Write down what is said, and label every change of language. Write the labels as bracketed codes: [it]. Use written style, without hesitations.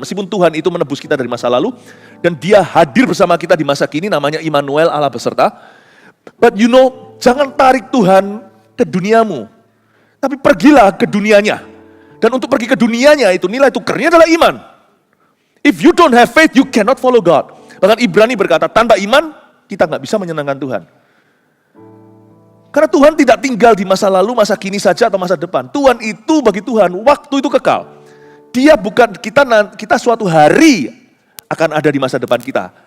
[id] Meskipun Tuhan itu menebus kita dari masa lalu, dan dia hadir bersama kita di masa kini, namanya Immanuel, Allah beserta. [en] But you know, [id] jangan tarik Tuhan ke duniamu, tapi pergilah ke dunianya. Dan untuk pergi ke dunianya itu, nilai tukarnya adalah iman. [en] If you don't have faith, you cannot follow God. [id] Bahkan Ibrani berkata, tanpa iman, kita gak bisa menyenangkan Tuhan. Karena Tuhan tidak tinggal di masa lalu, masa kini saja, atau masa depan. Tuhan itu, bagi Tuhan, waktu itu kekal. Dia bukan, kita suatu hari akan ada di masa depan kita.